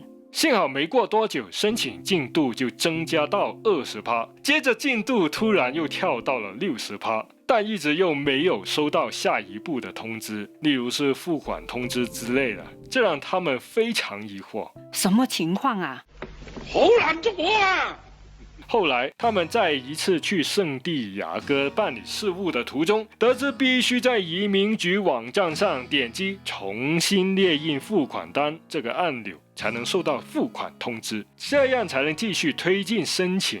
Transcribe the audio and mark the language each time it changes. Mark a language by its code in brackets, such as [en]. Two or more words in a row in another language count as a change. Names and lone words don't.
[zh] 幸好没过多久，申请进度就增加到20%，接着进度突然又跳到了60%，但一直又没有收到下一步的通知，例如是付款通知之类的，这让他们非常疑惑。什么情况啊？好難捉我啊！後來，他們在一次去聖地亞哥辦理事務的途中，得知必須在移民局網站上點擊重新列印付款單這個按鈕，才能收到付款通知，這樣才能繼續推進申請。